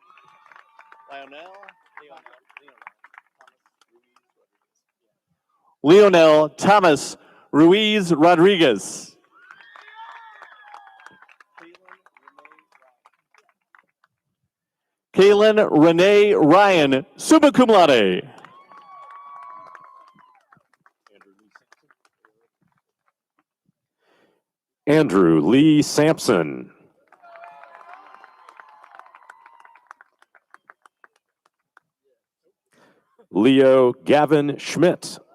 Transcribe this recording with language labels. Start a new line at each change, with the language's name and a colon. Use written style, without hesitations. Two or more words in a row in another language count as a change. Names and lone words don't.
English: Leonel Thomas Ruiz Rodriguez. Kaylin Renee Ryan,
Latin: summa cum laude.
English: Andrew Lee Sampson. Leo Gavin Schmidt.